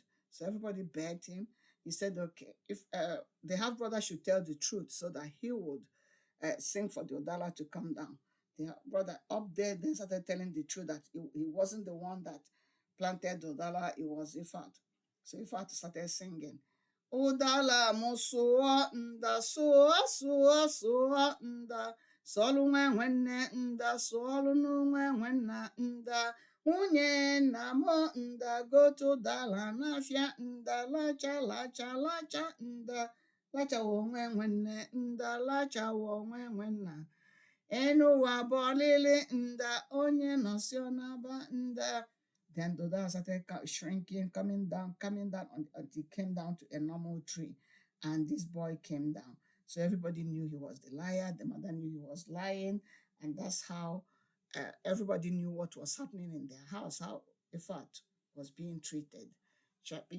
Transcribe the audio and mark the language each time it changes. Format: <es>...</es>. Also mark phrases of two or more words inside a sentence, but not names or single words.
<en>So everybody begged him. He said, okay, if the half brother should tell the truth so that he would sing for the Udala to come down. The brother up there then started telling the truth that he wasn't the one that planted the Udala, it was Ifeatu. So Ifeatu started singing.</en> <ig>Udala musuo nda suo suo suo nda solu nwe nwanne nda solu nwe nwanna nda nwunye nna m nda gotu dala n'afịa nda lacha lacha lacha nda lachawa onwe nwanne nda lachawa onwe nwanna enu ụwa bọlịlị nda onye nọsị ọnaba nda.</ig> <en>Then the dada started shrinking, coming down until it came down to a normal tree. And this boy came down. So everybody knew he was the liar. The mother knew he was lying. And that's how everybody knew what was happening in their house, how Ifeatu was being treated.</en>